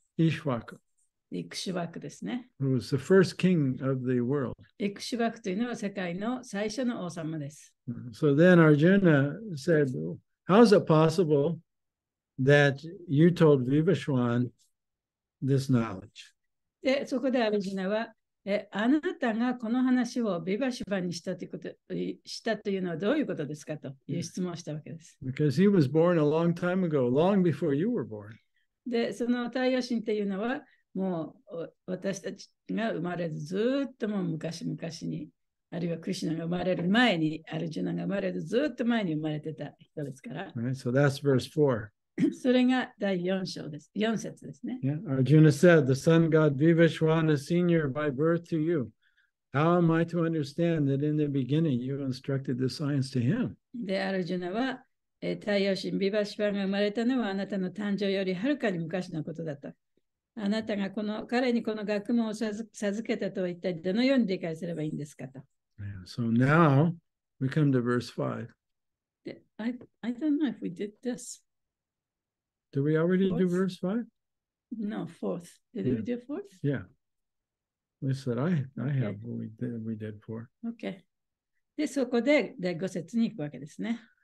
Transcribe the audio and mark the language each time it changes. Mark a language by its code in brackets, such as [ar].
[ja] イシュワク。イクシュワクですね。 [en] Who was the first king of the world. [ja] イクシュワクというのは世界の最初の王様です。 [en] So then Arjuna said, how is it possible that you told Vivaswan this knowledge? [ja] で、そこでアルジュナは、あなたがこの話をビバシュバンにしたというのはどういうことですかという質問をしたわけです。 [en] Because he was born a long time ago, long before you were born. [ja] で、その太陽神というのは、もう私たちが生まれるずっともう昔々に、あるいはクリシュナが生まれる前に、アルジュナが生まれるずっと前に生まれてた人ですから。 [en] Right, so that's verse 4. [ja] それが第4章です。4節ですね。 [en] Yeah, Arjuna said, the sun god Vivaswana is senior by birth to you. How am I to understand that in the beginning you instructed the science to him? [ja] で、アルジュナは、太陽神ビバシュバンが生まれたのはあなたの誕生よりはるかに昔のことだった。あなたが彼にこの学問を授けたとは一体どのように理解すればいいんですかと。 [en] Yeah, so now we come to verse 5. I don't know if we did this. Did we already do verse 5? No, fourth. Did we do fourth? Yeah. We said, I have what we did for. Okay. [ja] で、そこで第5節に行くわけですね。